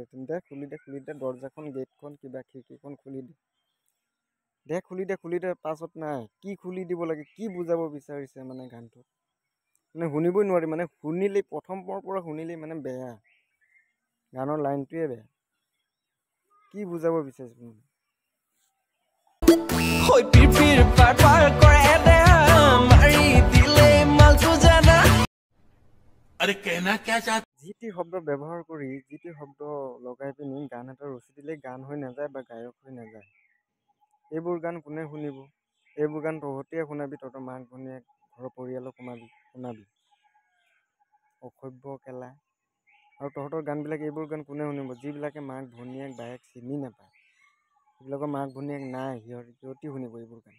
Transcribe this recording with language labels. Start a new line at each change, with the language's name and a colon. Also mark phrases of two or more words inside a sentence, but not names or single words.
Assamese: তেন্তে খুলি দে দৰ্জাখন, গেটখন, কিবা খিৰিকীখন খুলি দে। খুলি দে পাছত নাই কি খুলি দিব লাগে, কি বুজাব বিচাৰিছে মানে গানটো মানে শুনিবই নোৱাৰি। মানে শুনিলেই প্ৰথমৰ পৰা শুনিলেই মানে বেয়া, গানৰ লাইনটোৱে বেয়া। কি বুজাব বিচাৰিছে মানে।
Hindi: अरे कहना क्या चाहते?
Assamese: যি টি শব্দ ব্যৱহাৰ কৰি, যি টি শব্দ লগাই পিনি গান এটা ৰচি দিলেই গান হৈ নাযায় বা গায়ক হৈ নাযায়। এইবোৰ গান কোনে শুনিব? এইবোৰ গান তহঁতিয়ে শুনাবি, তহঁতৰ মাক ভনীয়েক, ঘৰৰ পৰিয়ালক শুনাবি। অসভ্য কেলা। আৰু তহঁতৰ গানবিলাক, এইবোৰ গান কোনে শুনিব? যিবিলাকে মাক ভনীয়েক বায়েক চিনি নাপায়, সেইবিলাকৰ মাক ভনীয়েক নাই, সিহঁতি শুনিব এইবোৰ গান।